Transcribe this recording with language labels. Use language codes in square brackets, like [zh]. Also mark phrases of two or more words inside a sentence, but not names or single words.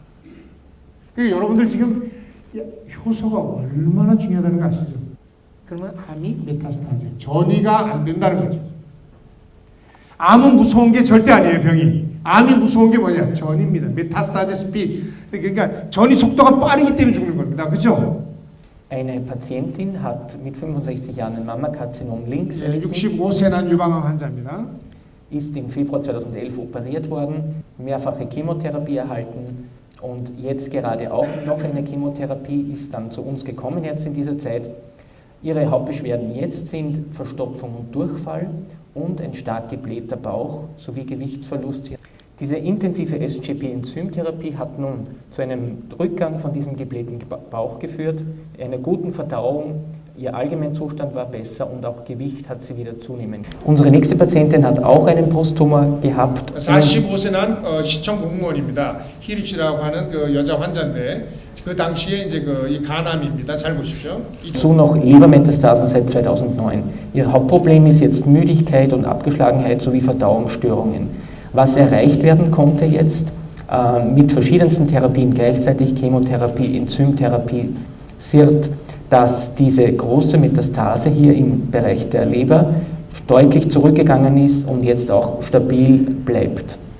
[ko] 그리고 여러분들 지금 효소가 얼마나 중요하다는 거 아시죠? 그러면 암이 메타스타제, 전이가 안 된다는 거죠. 암은 무서운 게 절대 아니에요, 병이. 암이 무서운 게 뭐냐? 전입니다. 메타스타제 스피드. 그러니까 전이 속도가 빠르기 때문에 죽는 겁니다. 그죠? [de] Eine Patientin hat mit 65 Jahren ein Mammakarzinom links erlitten, [ko] 65세 난 유방암 환자입니다. [de] ist im Februar 2011 operiert worden, mehrfache Chemotherapie erhalten und jetzt gerade auch noch eine Chemotherapie ist dann zu uns gekommen jetzt in dieser Zeit. Ihre Hauptbeschwerden jetzt sind Verstopfung und Durchfall und ein stark geblähter Bauch sowie Gewichtsverlust. Diese intensive SGP-Enzymtherapie hat nun zu einem Rückgang von diesem geblähten Bauch geführt, einer guten Verdauung, ihr Allgemeinzustand war besser und auch Gewicht hat sie wieder zunehmen. Unsere nächste Patientin hat auch einen Brusttumor gehabt. [ko] 45세 난 시청 공무원입니다. 희리 씨라고 하는 그 여자 환자인데 그 당시에 이제 이 간암입니다. 잘 보십시오. [de] Dazu noch Lebermetastasen seit 2009. Ihr Hauptproblem ist jetzt Müdigkeit und Abgeschlagenheit sowie Verdauungsstörungen. Was erreicht werden konnte jetzt mit verschiedensten Therapien gleichzeitig, Chemotherapie, Enzymtherapie, SIRT, dass diese große Metastase hier im Bereich der Leber deutlich zurückgegangen ist und jetzt auch stabil bleibt.